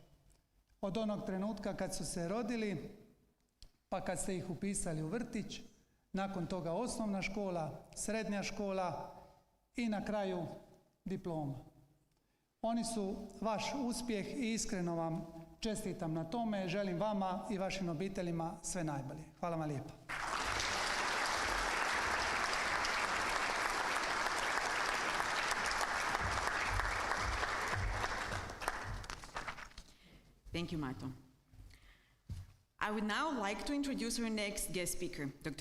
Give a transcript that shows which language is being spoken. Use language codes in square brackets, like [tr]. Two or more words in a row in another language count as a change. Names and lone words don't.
[hr] Od onog trenutka kad su se rodili, pa kad ste ih upisali u vrtić, nakon toga osnovna škola, srednja škola i na kraju diploma. Oni su vaš uspjeh i iskreno vam čestitam na tome. Želim vama i vašim obiteljima sve najbolje. Hvala vam lijepa. [en] Thank you, Mato. I would now like to introduce our next guest speaker, Dr.